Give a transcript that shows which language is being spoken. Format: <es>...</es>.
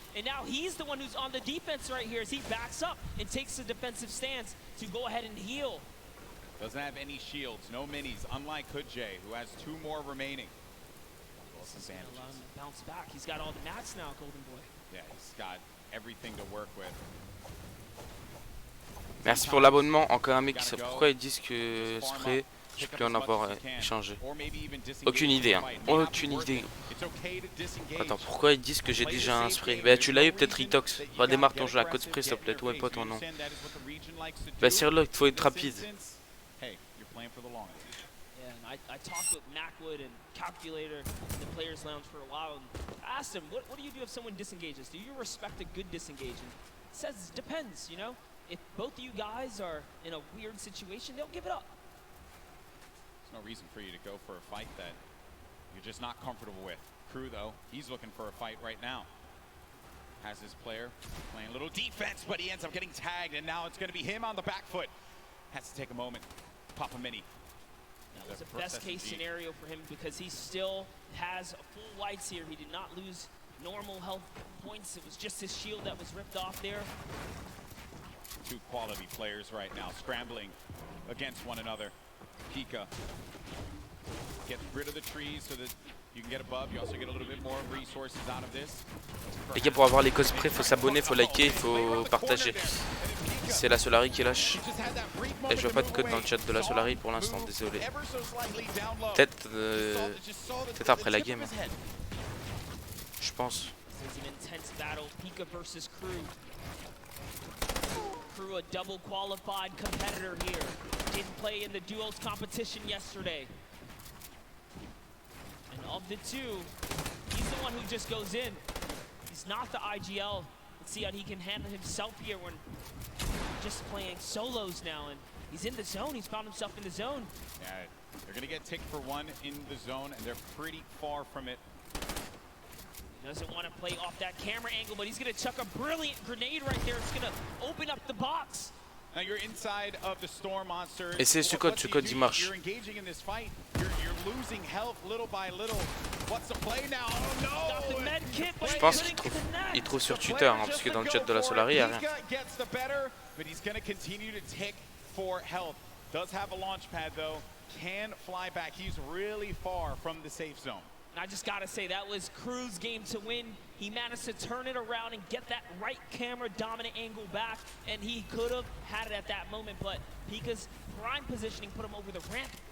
<en>And now he's the one who's on the defense right here as he backs up and takes a defensive stance to go ahead and heal. Doesn't have any shields, no minis, unlike Hood J, who has 2 more remaining. This is gonna allow him to bounce back. He's got all the mats now, Golden Boy. Yeah, he's got everything to work with.</en> <fr>Merci pour l'abonnement. Encore un mec qui sait pourquoi ils disent que spray, je peux en avoir échangé. Aucune idée, hein. Aucune idée. Attends, pourquoi ils disent que j'ai déjà un spray? Bah tu l'as eu peut-être Ritox. Redémarre ton jeu à code spray s'il te plaît, toi et pas ton nom. Bah Cyril, il faut être rapide.</fr> <en>Yeah, and I talked with Macwood and Calculator in the Players Lounge for a while, and I asked him, what do you do if someone disengages? Do you respect a good disengage? And he says, it depends, If both of you guys are in a weird situation, they'll give it up. There's no reason for you to go for a fight that you're just not comfortable with. Crew, though, he's looking for a fight right now. Has his player playing a little defense, but he ends up getting tagged, and now it's going to be him on the back foot. Has to take a moment, pop a mini. That was a best-case scenario for him because he still has full whites here. He did not lose normal health points. It was just his shield that was ripped off there. 2 quality players right now, scrambling against one another. Pika gets rid of the trees so that you can get above. You also get a little bit more resources out of this.</en> <fr>Les gars, pour avoir les cosplays, faut s'abonner, faut liker, faut partager. C'est la Solari qui lâche. Et je vois pas de code dans le chat de la Solari pour l'instant, désolé. Peut-être après la game. Je pense.</fr> <en>This is an intense battle, Pika versus Crew. Crew, a double qualified competitor here. Didn't play in the duos competition yesterday. And of the two, he's the one who just goes in. He's not the IGL. Let's see how he can handle himself here when just playing solos now. And he's in the zone. He's found himself in the zone. Yeah, they're going to get ticked for one in the zone, and they're pretty far from it. He doesn't want to play off that camera angle, but he's going to chuck a brilliant grenade right there. It's going to open up the box. Now you're inside of the Storm Monster.</en> <fr>Et c'est ce code il marche.</fr> <en>You're engaging in this fight. You're losing health little by little. What's the play now? Oh no!</en> <fr>Je pense qu'il trouve sur Twitter, hein, parce que dans le chat de la Solari, il n'y a rien.</fr> <en>Gets the better, but he's going to continue to tick for health. Does have a launch pad though. Can fly back. He's really far from the safe zone. And I just got to say, that was Crew's game to win. He managed to turn it around and get that right camera dominant angle back, and he could have had it at that moment, but Pika's prime positioning put him over the ramp.</en>